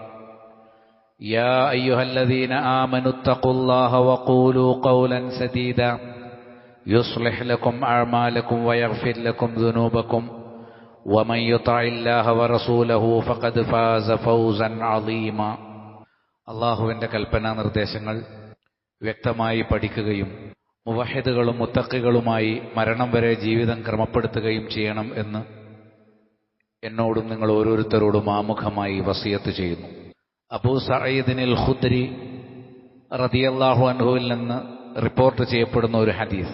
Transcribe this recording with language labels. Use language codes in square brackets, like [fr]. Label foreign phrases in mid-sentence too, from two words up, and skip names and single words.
[ar] يا أيها الذين آمنوا اتقوا الله وقولوا قولا سديدا يصلح لكم أعمالكم ويغفر لكم ذنوبكم ومن يطع الله ورسوله فقد فاز فوزا عظيما. [ml] അള്ളാഹുവിൻ്റെ കൽപ്പനാ നിർദ്ദേശങ്ങൾ വ്യക്തമായി പഠിക്കുകയും മുവഹിദുകളും മുത്തഖികളുമായി മരണം വരെ ജീവിതം ക്രമപ്പെടുത്തുകയും ചെയ്യണം എന്ന് എന്നോടും നിങ്ങൾ ഓരോരുത്തരോടും ആമുഖമായി വസിയത്ത് ചെയ്യുന്നു. അബൂ സഈദിനിൽ ഖുദ്രി [ar] رضي الله عنه [ml] നിന്ന് റിപ്പോർട്ട് ചെയ്യപ്പെടുന്ന ഒരു ഹദീസ്.